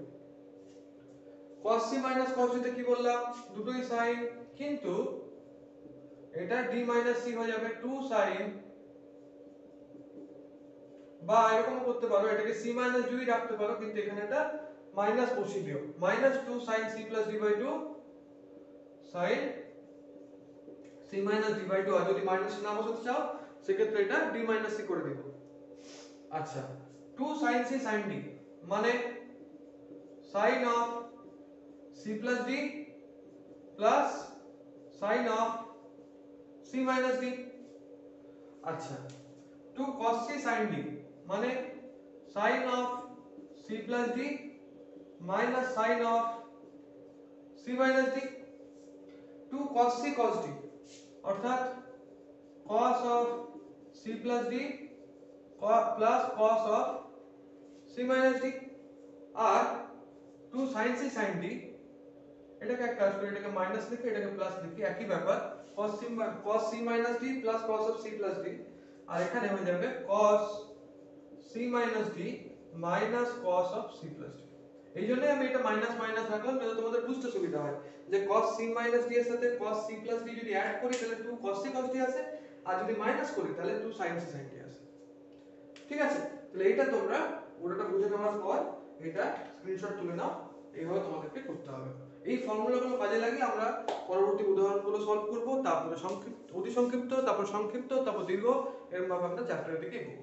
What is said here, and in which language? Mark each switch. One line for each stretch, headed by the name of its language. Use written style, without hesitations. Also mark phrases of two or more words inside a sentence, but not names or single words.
English: cos c minus cos d
Bangla: তে কি বললাম, দুটোই sin, কিন্তু এটা
English: d minus c
Bangla: হয়ে যাবে 2 sin, বা এরকম করতে পারো, এটাকে
English: c minus d
Bangla: রাখতে পারো, কিন্তু এখানে এটা মাইনাস বসিয়ে দিও,
English: minus 2 sin c plus d by 2 sin c minus d by 2.
Bangla: আর যদি মাইনাস না বসাতে চাও সেক্ষেত্রে এটা
English: d minus c
Bangla: করে দেব।
English: আচ্ছা, 2 sin c sin d মানে sin of c plus d plus sin of c minus d। আচ্ছা, 2 cos c sin d মানে sin of c plus d minus sin of c minus d। 2 cos c cos d অর্থাৎ cos of c plus d plus cos of c minus d।
Bangla: আর
English: 2 sin c sin d,
Bangla: এটাকে এক কাজ করি, এটাকে মাইনাস লিখে এটাকে প্লাস লিখি, একই ব্যাপার,
English: cos c minus d plus cos of c plus d।
Bangla: আর এখানে হয়ে যাবে
English: cos c minus d minus cos of c plus d।
Bangla: এই জন্য আমি এটা মাইনাস মাইনাস রাখলাম যাতে তোমাদের বুঝতে সুবিধা হয় যে
English: cos c minus d
Bangla: এর সাথে
English: cos c plus d
Bangla: যদি অ্যাড করি তাহলে
English: 2 cos c cos d
Bangla: আসে, আর যদি মাইনাস করি তাহলে
English: 2 sin c sin d
Bangla: আসে। ঠিক আছে, তাহলে এটা তোমরা পুরোটা বুঝে নেওয়ার পর এটা স্ক্রিনশট তুলে নাও, এইভাবে তোমাদেরকে করতে হবে। এই ফর্মুলাগুলো কাজে লাগিয়ে আমরা পরবর্তী উদাহরণগুলো সলভ করব, তারপরে সংক্ষিপ্ত, অতি সংক্ষিপ্ত, তারপর সংক্ষিপ্ত, তারপর দীর্ঘ, এরকম ভাবে আমরা চ্যাপ্টারের দিকে এগোবো।